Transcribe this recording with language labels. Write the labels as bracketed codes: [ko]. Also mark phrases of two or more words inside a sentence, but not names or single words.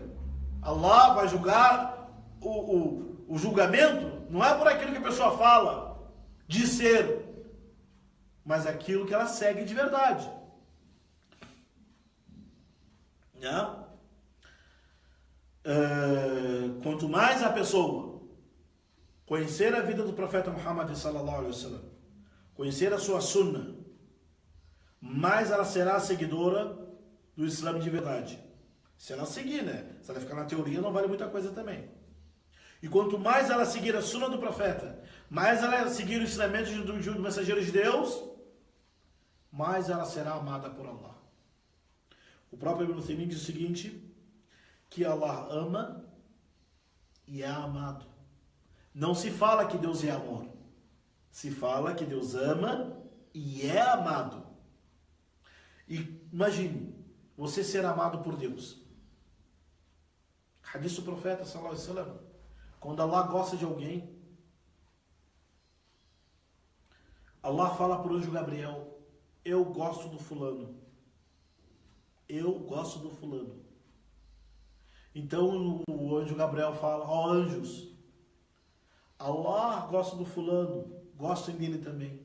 [pt] Allah vai julgar o julgamento não é por aquilo que a pessoa fala de ser, mas aquilo que ela segue de verdade. Né? Quanto mais a pessoa conhecer a vida do profeta Muhammad [ar] صلى الله عليه وسلم, [pt] conhecer a sua sunnah, mais ela será seguidora do Islã de verdade. Se ela seguir, né? Se ela ficar na teoria, não vale muita coisa também. E quanto mais ela seguir a sunnah do profeta, mais ela seguir o ensinamento do mensageiro de Deus, mais ela será amada por Allah. O próprio Ibn Taymiyyah diz o seguinte, que Allah ama e é amado. Não se fala que Deus é amor. Se fala que Deus ama e é amado. E imagine, você ser amado por Deus. Hadith do profeta, [ar] صلى الله عليه وسلم, [pt] quando Allah gosta de alguém, Allah fala para o anjo Gabriel, eu gosto do fulano. Eu gosto do fulano. Então o anjo Gabriel fala, ó anjos, Allah gosta do fulano, gostem dele também.